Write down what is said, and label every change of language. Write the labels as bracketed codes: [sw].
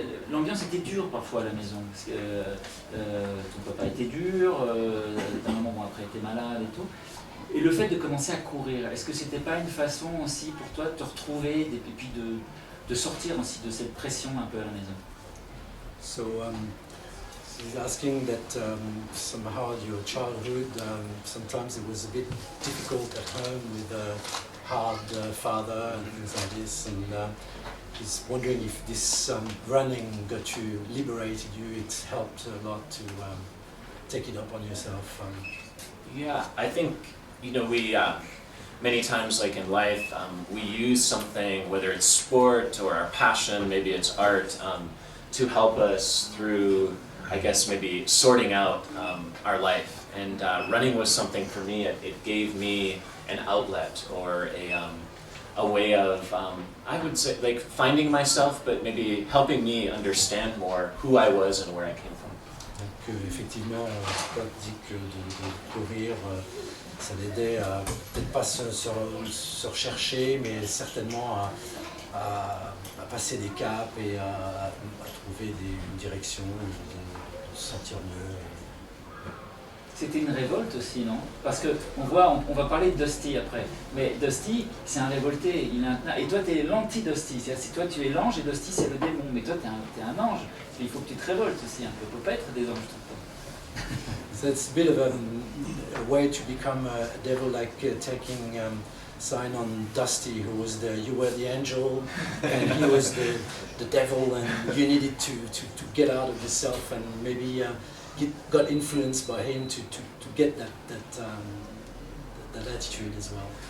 [fr] L'ambiance était dure parfois à la maison, parce que ton papa était dur, ta maman après était malade et tout. Et le fait de commencer à courir, est-ce que c'était pas une façon aussi pour toi de te retrouver et puis de sortir aussi de cette pression un peu à la maison? [en] So he's asking that somehow your childhood, sometimes it was a bit difficult at home with a hard father and things like this, and he's wondering if this running got you, liberated you, it's helped a lot to take it up on yourself. Yeah, I think, you know, we many times, like in life, we use something, whether it's sport or our passion, maybe it's art, to help us through, I guess, maybe sorting out our life. And running was something for me. It gave me an outlet or a way of, I would say, like finding myself, but maybe helping me understand more who I was and where I came from. [fr] Donc effectivement, Scott dit que de courir, ça l'aidait à peut-être pas se rechercher, mais certainement à passer des caps et à trouver une direction, de se sentir mieux. C'était une révolte aussi, non? Parce qu'on voit, on va parler de Dusty après, mais Dusty, c'est un révolté, et toi tu es l'anti-Dusty, c'est-à-dire si toi tu es l'ange et Dusty c'est le démon, mais toi tu es un ange, et il faut que tu te révoltes aussi un peu, il ne faut pas être des anges tout le temps. [en] So it's a bit of a way to become a devil, like taking sign on Dusty, who was you were the angel and he was the devil, and you needed to get out of yourself, and maybe got influenced by him to get that attitude as well.